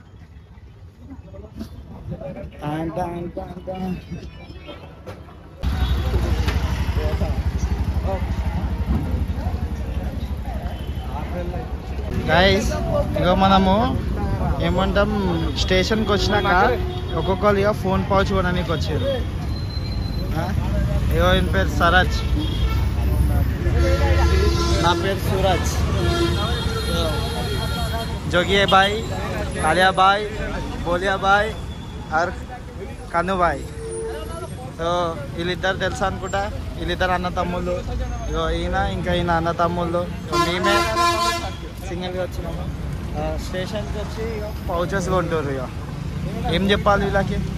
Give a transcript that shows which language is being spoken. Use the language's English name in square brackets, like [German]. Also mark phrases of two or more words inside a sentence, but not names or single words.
[Telugu] గైస్ ఇక మనము ఏమంటాం, స్టేషన్కి వచ్చినాక ఒక్కొక్కరు ఇక ఫోన్ పౌచ్ కొనడానికి వచ్చారు. ఇగో ఈయన పేరు సరాజ్, నా పేరు సూరజ్. जोगिए भाई, कालिया भाई, बोलिया भाई और కను భాయ్. సో వీళ్ళిద్దరు తెలుసా అనుకుంటా. వీళ్ళిద్దరు అన్న తమ్ముళ్ళు. ఇగో ఈయన ఇంకా ఈయన అన్న తమ్ముళ్ళు. మేమే సింగిల్గా వచ్చినాము. స్టేషన్కి వచ్చి పౌచెస్ కొంటారు. ఇక ఏం చెప్పాలి వీళ్ళకి?